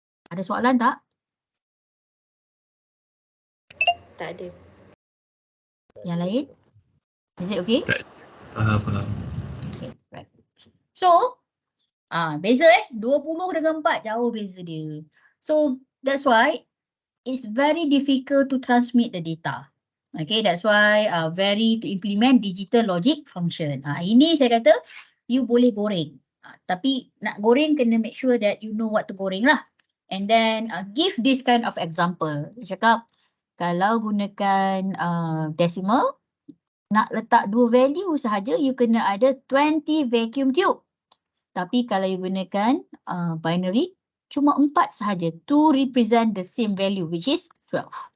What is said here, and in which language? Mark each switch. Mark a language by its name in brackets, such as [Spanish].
[Malay] Ada soalan tak? Tak ada. Yang lain? [English] Is it okay? [Malay] Faham. [English] Okay, right. [Malay] So, beza 20 dengan 4 jauh beza dia. [English] So, that's why it's very difficult to transmit the data. Okay, that's why very to implement digital logic function. [Malay] Ini saya kata you boleh goreng. Tapi nak goreng kena [English] make sure that you know what to goreng lah. And then give this kind of example. [Malay] Dia cakap kalau gunakan decimal, nak letak 2 value sahaja, you kena ada 20 [English] vacuum tube. [Malay] Tapi kalau [English] you gunakan binary, [Malay] cuma 4 sahaja [English] to represent the same value, which is 12.